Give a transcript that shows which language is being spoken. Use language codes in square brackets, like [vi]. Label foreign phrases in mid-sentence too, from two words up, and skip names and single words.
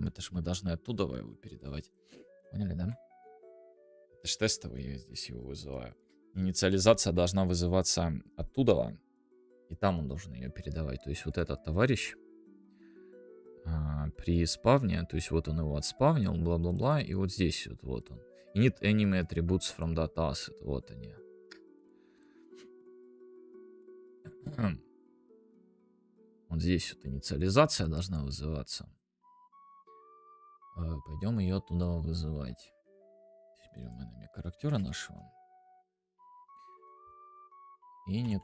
[ru] Это ж мы должны оттуда его передавать. Поняли, да? Это ж тестовый, я здесь его вызываю. Инициализация должна вызываться оттуда. И там он должен ее передавать. То есть вот этот товарищ при спавне, то есть вот он его отспавнил, бла-бла-бла, и вот здесь вот он. [en] Init enemy attributes from data asset. [ru] Вот они. Вот здесь вот инициализация должна вызываться. Пойдем ее туда вызывать. Берем enemy характера нашего. Init.